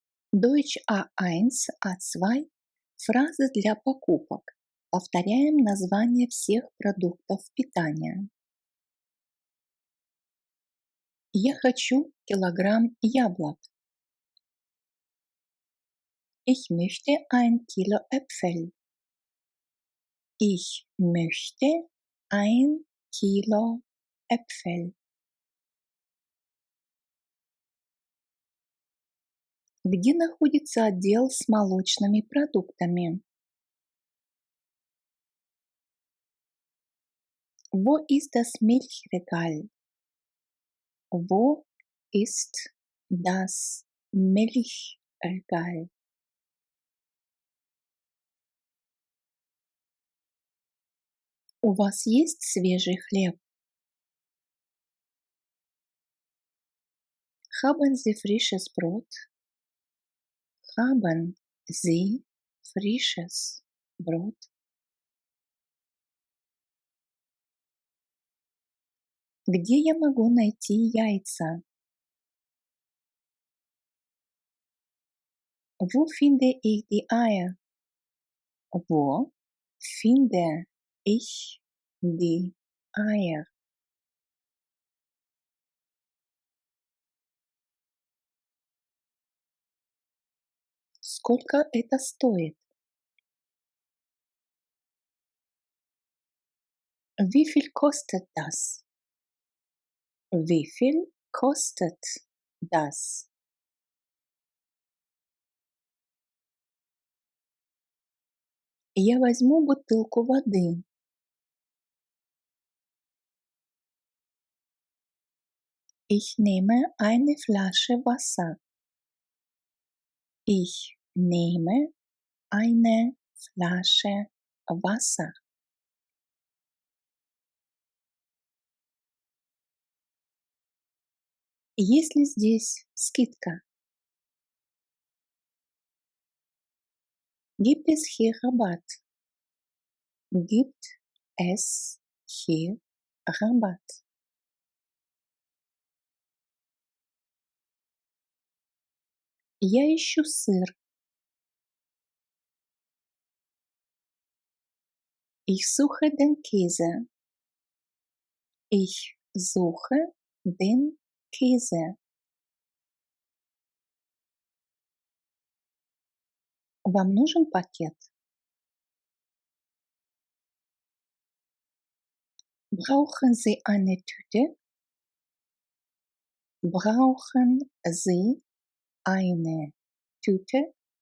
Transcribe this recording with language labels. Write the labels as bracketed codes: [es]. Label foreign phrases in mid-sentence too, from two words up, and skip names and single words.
[de] Deutsch A1, A2. [ru] Фразы для покупок. Повторяем название всех продуктов питания. Я хочу килограмм яблок. [de] Ich möchte ein Kilo Äpfel. Ich möchte ein Kilo Äpfel. [ru] Где находится отдел с молочными продуктами? [de] Wo ist das Milchregal? Wo ist das Milchregal? [ru] У вас есть свежий хлеб? [de] Haben Sie frisches Brot? Haben Sie frisches Brot? [ru] Где я могу найти яйца? [de] Wo finde ich die Eier? Wo finde ich die Eier? [ru] Сколько это стоит? [de] Wie viel kostet das? Wie viel kostet das? [ru] Я возьму бутылку воды. [de] Ich nehme eine Flasche Wasser. Ich nehme eine Flasche Wasser. [ru] Есть ли здесь скидка? [de] Gibt es hier Rabatt? Gibt es hier Rabatt? [ru] Я ищу сыр. [de] Ich suche den Käse. Ich suche den Käse. [ru] Вам нужен пакет? [de] Brauchen Sie eine Tüte? Brauchen Sie eine Tüte?